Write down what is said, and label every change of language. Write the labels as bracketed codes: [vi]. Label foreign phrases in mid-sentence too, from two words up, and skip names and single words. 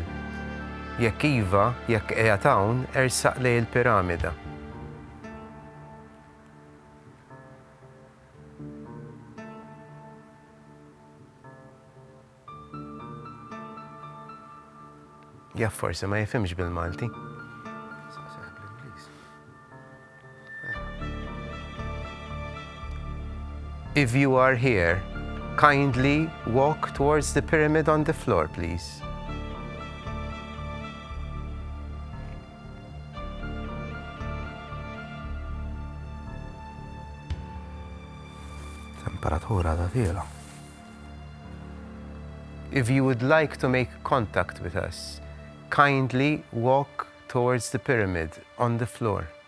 [mt] Jekk iva, jekk qiegħed hawn ersaq lejn il-piramida. Jaff forsi ma jifhimx bil-Malti. [en] If you are here, kindly walk towards the pyramid on the floor, please. [mt] Temperatura ta' tiela. [en] If you would like to make contact with us, kindly walk towards the pyramid on the floor.